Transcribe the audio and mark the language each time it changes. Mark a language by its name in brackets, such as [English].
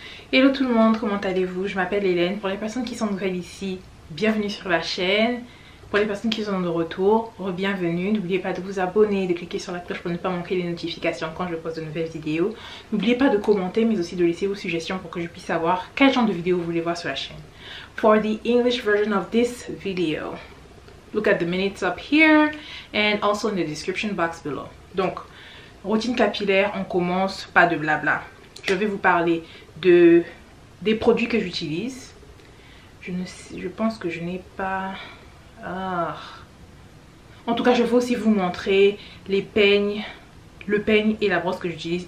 [French] Hello tout le monde, comment allez-vous? Je m'appelle Hélène. Pour les personnes qui sont nouvelles ici, bienvenue sur la chaîne. Pour les personnes qui sont de retour, re-bienvenue. N'oubliez pas de vous abonner, de cliquer sur la cloche pour ne pas manquer les notifications quand je poste de nouvelles vidéos. N'oubliez pas de commenter mais aussi de laisser vos suggestions pour que je puisse savoir quel genre de vidéo vous voulez voir sur la chaîne. [English] For the English version of this video, look at the minutes up here and also in the description box below. [French] Donc, routine capillaire, on commence, pas de blabla. Je vais vous parler des produits que j'utilise. Je pense que je n'ai pas... En tout cas, je vais aussi vous montrer les peignes, le peigne et la brosse que j'utilise.